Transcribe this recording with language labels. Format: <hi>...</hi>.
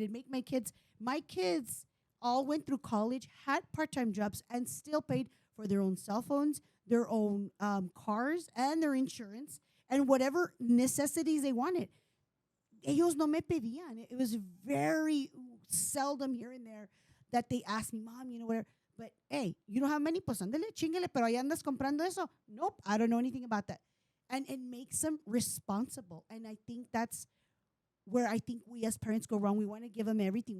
<en>It made my kids all went through college, had part-time jobs, and still paid for their own cell phones, their own cars, and their insurance, and whatever necessities they wanted.</en> <es>Ellos no me pedían.</es> <en>It was very seldom here and there that they asked me, Mom, whatever. But, hey, you don't have money?</en> <es>Pues ándale, chingale, pero ahí andas comprando eso.</es> <en>Nope, I don't know anything about that. And it makes them responsible. And I think that's where I think we as parents go wrong. We want to give them everything.</en>